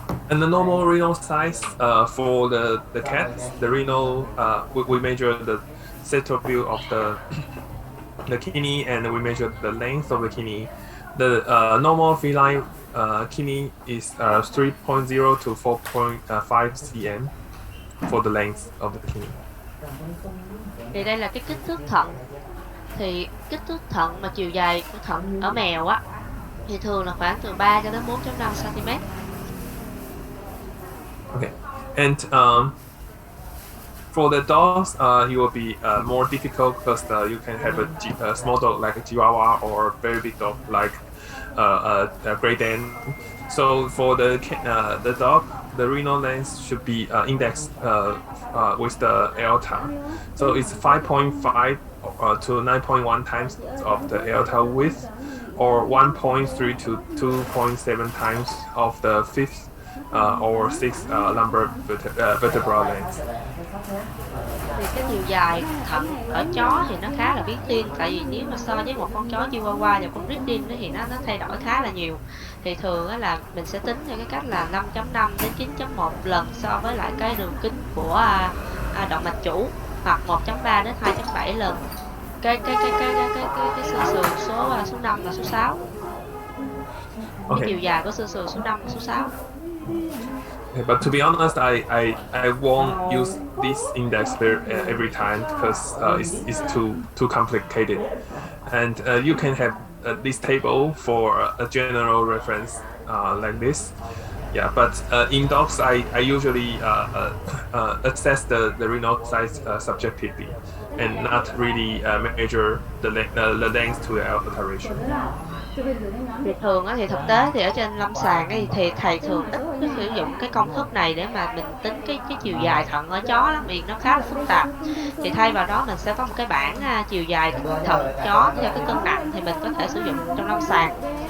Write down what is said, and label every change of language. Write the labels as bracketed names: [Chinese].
[English] And the normal renal size for the cat, the renal, we measure the sector view of the kidney, and we measure the length of the kidney. The normal feline kidney is 3.0 to 4.5 cm for the length of the kidney. [Vietnamese] Thì đây là cái kích thước thận. Thì kích thước thận mà chiều dài của thận ở mèo á thì thường là khoảng từ 3 cho đến 4.5 cm. [English] Okay, and for the dogs, it will be more difficult because you can have a small dog like a Chihuahua or a very big dog like a Great Dane. So for the dog, the renal length should be indexed with the aorta. So it's 5.5 to 9.1 times of the aorta width, or 1.3 to 2.7 times of the fifth or sixth lumbar vertebral length. [Vietnamese] Thì cái chiều dài thận ở chó thì nó khá là biến thiên, tại vì nếu mà so với một con chó Chihuahua và con Ridin thì nó thay đổi khá là nhiều. Thì thường là mình sẽ tính theo cái cách là 5.5 đến 9.1 lần so với lại cái đường kính của động mạch chủ, hoặc 1.3 đến 2.7 lần cái xương sườn số 5 và số 6. Cái chiều dài của xương sườn số 5 và số 6. [English] Okay, but to be honest, I won't use this index every time because it's too complicated, and you can have this table for a general reference like this. Yeah, but in dogs, I usually assess the renal size subjectively and not really measure the length to the alteration. [Vietnamese] Thì thường thì thực tế thì ở trên lâm sàng thì thầy thường ít sử dụng cái công thức này để mà mình tính cái chiều dài thận ở chó lắm, vì nó khá là phức tạp. Thì thay vào đó mình sẽ có một cái bảng chiều dài thận chó theo cái cân nặng, thì mình có thể sử dụng trong lâm sàng.